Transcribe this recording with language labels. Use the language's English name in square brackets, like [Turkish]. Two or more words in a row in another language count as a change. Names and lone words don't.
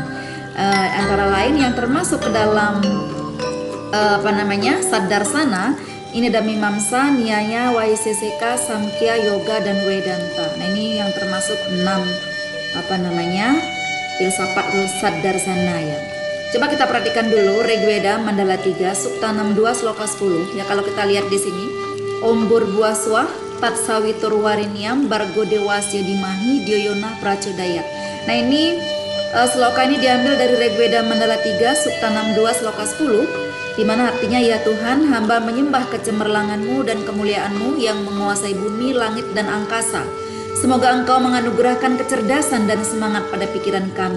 [Indonesian] Antara lain yang termasuk ke dalam Saddarsana ini ada Mimamsa, Nyaya, Vaisesika, Samkhya, Yoga, dan Vedanta. Nah ini yang termasuk 6 filsafat Saddarsana ya. Coba kita perhatikan dulu Rigveda Mandala 3 Sukta 62 Sloka 10 ya. Kalau kita lihat di sini, [Sanskrit] Om Burbuaswah Tat Sawitur Wariniam Bargo Dewasya Dimahi Dyoyona Prachodayat. [Indonesian] Nah ini sloka ini diambil dari Rigveda Mandala 3 Sukta 62 Sloka 10, di mana artinya, ya Tuhan, hamba menyembah kecemerlanganmu dan kemuliaanmu yang menguasai bumi, langit, dan angkasa. Semoga Engkau menganugerahkan kecerdasan dan semangat pada pikiran kami.